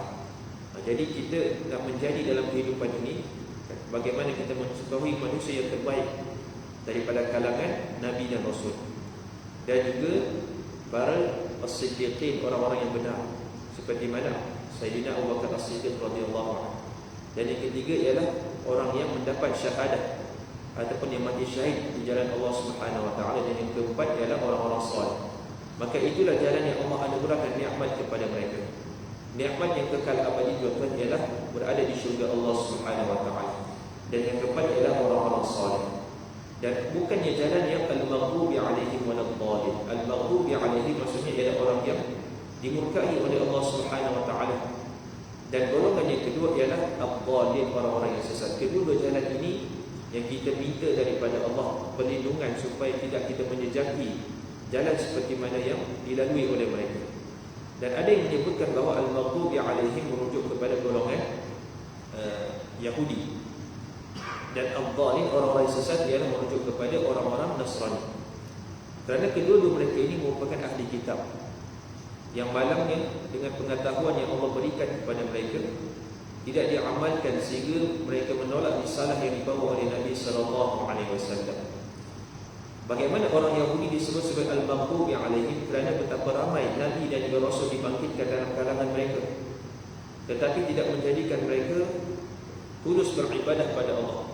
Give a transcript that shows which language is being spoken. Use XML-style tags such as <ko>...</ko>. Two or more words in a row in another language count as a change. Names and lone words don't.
<ms>Jadi kita nak menjadi dalam kehidupan ini, bagaimana kita mengetahui manusia yang terbaik daripada kalangan nabi dan rasul, dan juga para as-siddiqin, orang-orang yang benar, seperti mana Sayyidina Abu Bakar As-Siddiq</ms> <ar>رضي الله عنه.</ar> <ms>Dan yang ketiga ialah orang yang mendapat syahadah ataupun yang mati syahid di jalan Allah</ms> <ar>سبحانه وتعالى.</ar> <ms>Dan yang keempat ialah orang-orang salih. Maka itulah jalan yang Allah anugerahkan nikmat kepada mereka. Nikmat yang kekal abadi tuan-tuan ialah berada di syurga Allah</ms> <ar>سبحانه وتعالى.</ar> <ms>Dan yang keempat ialah orang-orang salih. Dan bukannya jalan yang</ms> <ar>المغضوب عليهم ولا الضالين. المغضوب عليهم</ar> <ms>maksudnya ialah orang yang dimurkai oleh Allah</ms> <ar>سبحانه وتعالى.</ar> <ms>Dan golongan yang kedua ialah ad-dhalin, orang-orang yang sesat. Kedua jalan ini yang kita minta daripada Allah perlindungan supaya tidak kita menjejaki jalan seperti mana yang dilalui oleh mereka. Dan ada yang menyebutkan bahawa</ms> <ar>المغضوب عليهم</ar> <ms>merujuk kepada golongan Yahudi, dan ad-dhalin, orang-orang yang sesat, ialah merujuk kepada orang-orang Nasrani. Kerana kedua-dua mereka ini merupakan ahli kitab yang malangnya dengan pengetahuan yang Allah berikan kepada mereka tidak diamalkan, sehingga mereka menolak risalah yang dibawa oleh Nabi SAW. Bagaimana orang Yahudi disebut sebagai</ms> <ar>المغضوب عليهم?</ar> <ms>Kerana betapa ramai Nabi dan juga Rasul dibangkitkan dalam kalangan mereka, tetapi tidak menjadikan mereka tulus beribadah pada Allah.</ms>